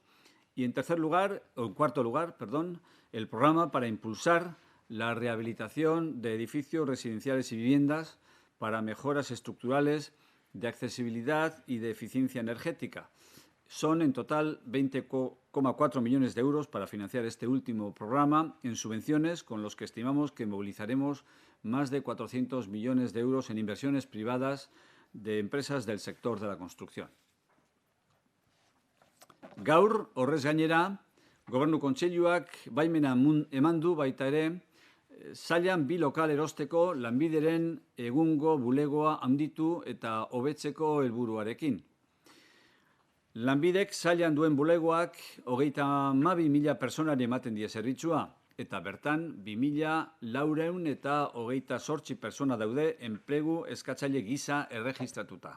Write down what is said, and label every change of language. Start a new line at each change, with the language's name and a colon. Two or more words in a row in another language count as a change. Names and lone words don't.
Spanish: Y en cuarto lugar, el programa para impulsar la rehabilitación de edificios residenciales y viviendas para mejoras estructurales de accesibilidad y de eficiencia energética. Son en total 20,4 millones de euros para financiar este último programa en subvenciones, con los que estimamos que movilizaremos más de 400 millones de euros en inversiones privadas de empresas del sector de la construcción.
Basque: Gaur, horrez gainera, Gobernu Kontseiluak baimena eman du baita ere, sailan 2 lokal erosteko Lanbideren egungo bulegoa handitu eta hobetzeko helburuarekin. Lanbidek sailan duen bulegoak 32.000 personari ematen die zerbitzua, eta bertan 2.428 persona daude enplegu eskatzaile gisa erregistratuta.